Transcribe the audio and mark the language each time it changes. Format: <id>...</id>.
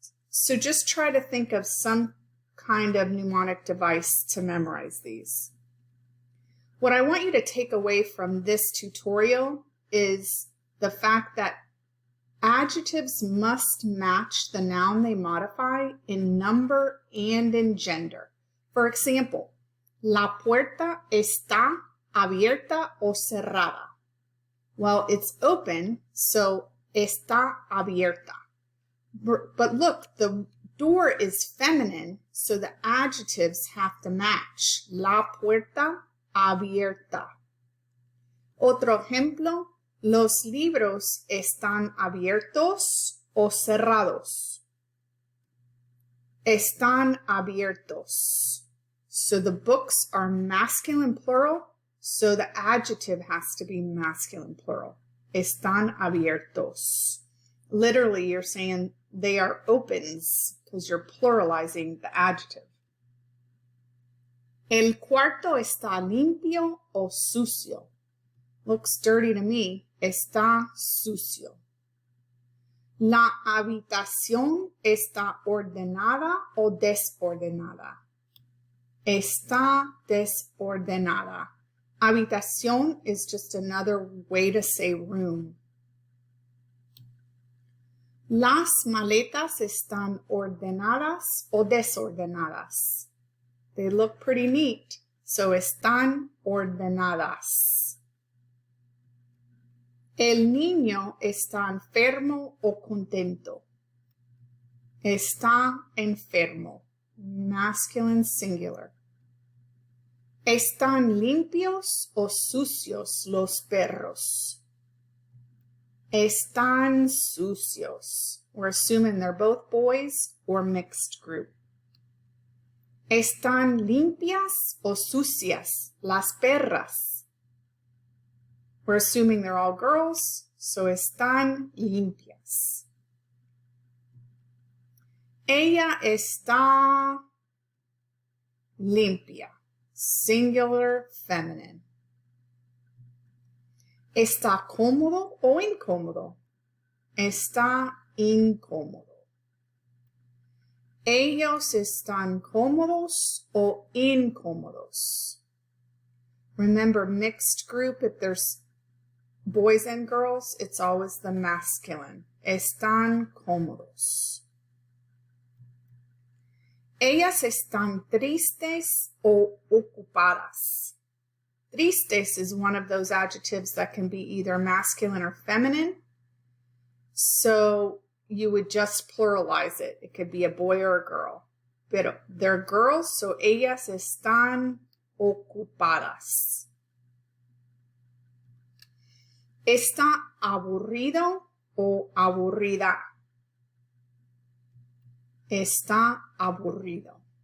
<en>So just try to think of some kind of mnemonic device to memorize these. What I want you to take away from this tutorial is the fact that adjectives must match the noun they modify in number and in gender. For example,</en> <es>la puerta está abierta o cerrada.</es> <en>Well, it's open, so</en> <es>está abierta.</es> <en>But look, the door is feminine, so the adjectives have to match.</en> <es>La puerta abierta. Otro ejemplo, los libros están abiertos o cerrados. Están abiertos.</es> <en>So the books are masculine plural, so the adjective has to be masculine plural.</en> <es>Están abiertos.</es> <en>Literally, you're saying they are opens because you're pluralizing the adjective.</en> <es>El cuarto está limpio o sucio.</es> <en>Looks dirty to me.</en> <es>Está sucio. La habitación está ordenada o desordenada. Está desordenada.</es> <en>Habitación is just another way to say room.</en> <es>Las maletas están ordenadas o desordenadas.</es> <en>They look pretty neat, so</en> <es>están ordenadas. El niño está enfermo o contento. Está enfermo.</es> <en>Masculine singular.</en> <es>¿Están limpios o sucios los perros? Están sucios.</es> <en>We're assuming they're both boys or mixed group.</en> <es>¿Están limpias o sucias las perras?</es> <en>We're assuming they're all girls, so</en> <es>están limpias. Ella está limpia.</es> <en>Singular feminine.</en> <es>¿Está cómodo o incómodo? Está incómodo. ¿Ellos están cómodos o incómodos?</es> <en>Remember, mixed group, if there's boys and girls, it's always the masculine.</en> <es>Están cómodos. Ellas están tristes o ocupadas.</es> <en>Tristes is one of those adjectives that can be either masculine or feminine. So you would just pluralize it. It could be a boy or a girl.</en> <es>pero</es> <en>they're girls, so</en> <es>ellas están ocupadas. ¿Está aburrido o aburrida? Está aburrido.</es>